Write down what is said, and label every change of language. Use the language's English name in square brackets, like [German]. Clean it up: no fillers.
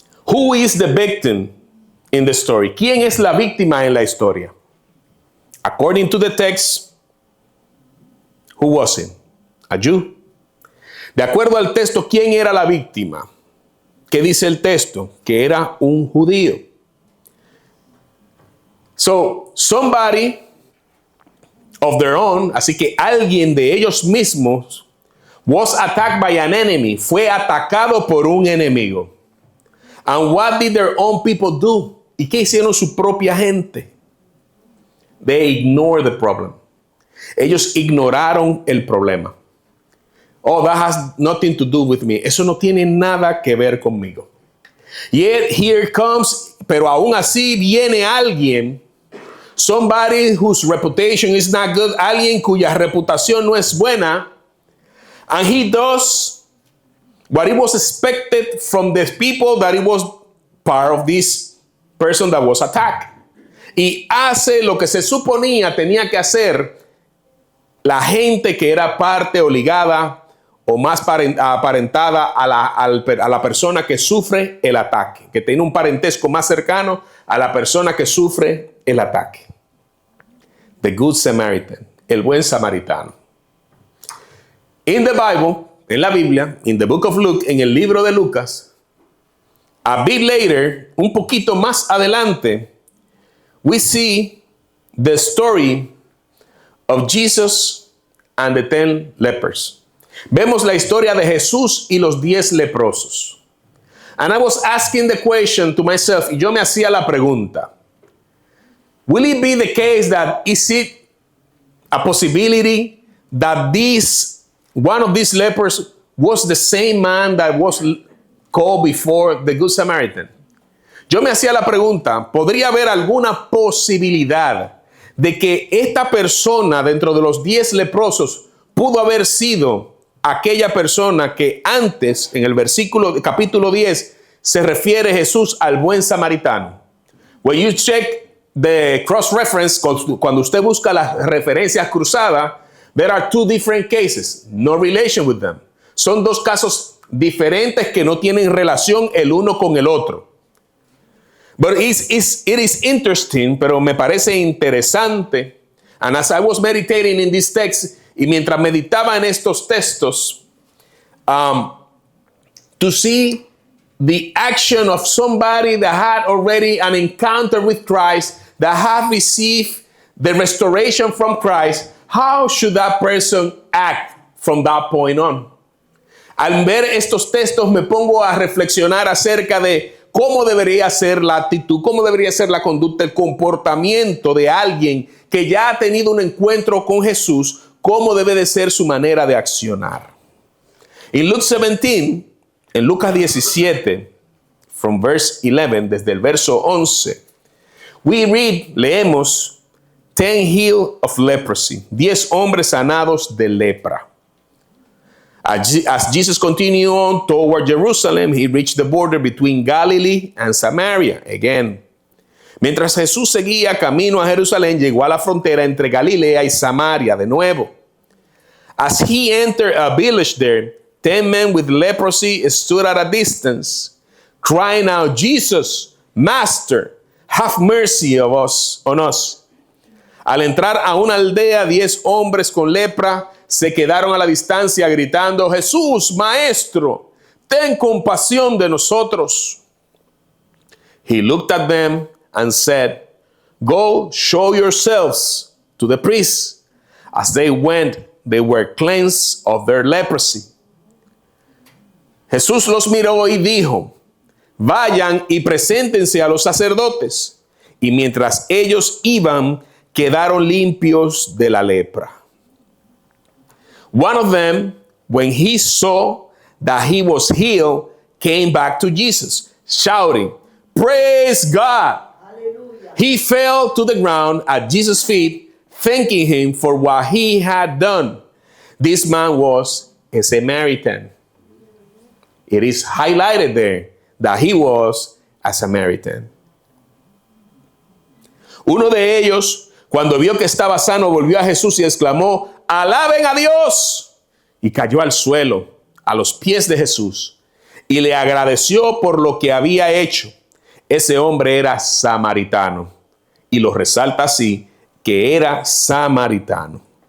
[English] Who is the victim in the story? [Spanish] ¿Quién es la víctima en la historia? [English] According to the text, who was it? A Jew. [Spanish] De acuerdo al texto, ¿quién era la víctima? ¿Qué dice el texto? Que era un judío. [English] So, somebody of their own, [Spanish] así que alguien de ellos mismos, [English] was attacked by an enemy, [Spanish] fue atacado por un enemigo. [English] And what did their own people do? [Spanish] ¿Y qué hicieron su propia gente? [English] They ignored the problem. [Spanish] Ellos ignoraron el problema. [English] Oh, that has nothing to do with me. [Spanish] Eso no tiene nada que ver conmigo. [English] Yet here comes, [Spanish] pero aún así viene alguien, [English] somebody whose reputation is not good, [Spanish] alguien cuya reputación no es buena, [English] and he does what it was expected from the people that it was part of this person that was attacked. [Spanish] Y hace lo que se suponía tenía que hacer la gente que era parte o ligada o más aparentada a la persona que sufre el ataque, que tiene un parentesco más cercano a la persona que sufre el ataque. [English] The Good Samaritan, [Spanish] el buen samaritano. [English] In the Bible, [Spanish] en la Biblia, [English] in the book of Luke, [Spanish] en el libro de Lucas, [English] a bit later, [Spanish] un poquito más adelante, [English] we see the story of Jesus and the 10 lepers. [Spanish] Vemos la historia de Jesús y los 10 leprosos. [English] And I was asking the question to myself, [Spanish] y yo me hacía la pregunta, [English] will it be the case that is it a possibility that one of these lepers was the same man that was called before the Good Samaritan? [Spanish] Yo me hacía la pregunta, ¿podría haber alguna posibilidad de que esta persona dentro de los 10 leprosos pudo haber sido aquella persona que antes, en el capítulo 10, se refiere Jesús al buen samaritano? [English] When you check the cross-reference, [Spanish] cuando usted busca las referencias cruzadas, [English] there are 2 different cases, no relation with them. [Spanish] Son 2 casos diferentes que no tienen relación el uno con el otro. [English] But it is interesting, [Spanish] pero me parece interesante. [English] And as I was meditating in this text, [Spanish] y mientras meditaba en estos textos, [English] to see the action of somebody that had already an encounter with Christ, that had received the restoration from Christ, how should that person act from that point on? [Spanish] Al ver estos textos me pongo a reflexionar acerca de cómo debería ser la actitud, cómo debería ser la conducta, el comportamiento de alguien que ya ha tenido un encuentro con Jesús, cómo debe de ser su manera de accionar. En Luke 17, en Lucas 17, [English] from verse 11, [Spanish] desde el verso 11, leemos [English] 10 healed of leprosy, [Spanish] 10 hombres sanados de lepra. [English] As Jesus continued on toward Jerusalem, he reached the border between Galilee and Samaria. Again. [Spanish] Mientras Jesús seguía camino a Jerusalén, llegó a la frontera entre Galilea y Samaria de nuevo. [English] As he entered a village there, 10 men with leprosy stood at a distance. crying out, Jesus, Master, have mercy on us. [Spanish] Al entrar a una aldea, 10 hombres con lepra se quedaron a la distancia gritando, Jesús, Maestro, ten compasión de nosotros. [English] He looked at them and said, Go show yourselves to the priests. As they went, they were cleansed of their leprosy. [Spanish] Jesús los miró y dijo, vayan y preséntense a los sacerdotes. Y mientras ellos iban, quedaron limpios de la lepra. [English] One of them, when he saw that he was healed, came back to Jesus, shouting, Praise God! Hallelujah. He fell to the ground at Jesus' feet, thanking him for what he had done. This man was a Samaritan. It is highlighted there that he was a Samaritan. [Spanish] Uno de ellos, cuando vio que estaba sano, volvió a Jesús y exclamó, ¡Alaben a Dios! Y cayó al suelo, a los pies de Jesús, y le agradeció por lo que había hecho. Ese hombre era samaritano, y lo resalta así, que era samaritano.